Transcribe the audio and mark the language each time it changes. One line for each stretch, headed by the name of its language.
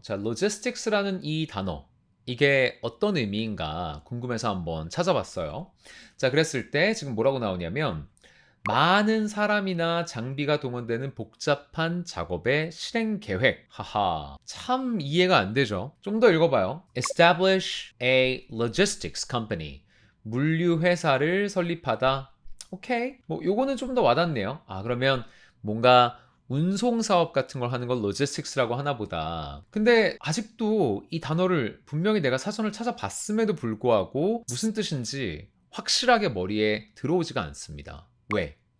Korean: 자, logistics라는 이 단어 이게 어떤 의미인가 궁금해서 한번 찾아봤어요. 자, 그랬을 때 지금 뭐라고 나오냐면 많은 사람이나 장비가 동원되는 복잡한 작업의 실행 계획. 하하. 참 이해가 안 되죠. 좀 더 읽어봐요.
English: Establish a logistics company.
Korean: 물류 회사를 설립하다. 오케이. 뭐 요거는 좀 더 와닿네요. 아, 그러면 뭔가 운송 사업 같은 걸 하는 걸 로지스틱스라고 하나 보다. 근데 아직도 이 단어를 분명히 내가 사전을 찾아봤음에도 불구하고 무슨 뜻인지 확실하게 머리에 들어오지가 않습니다. 왜?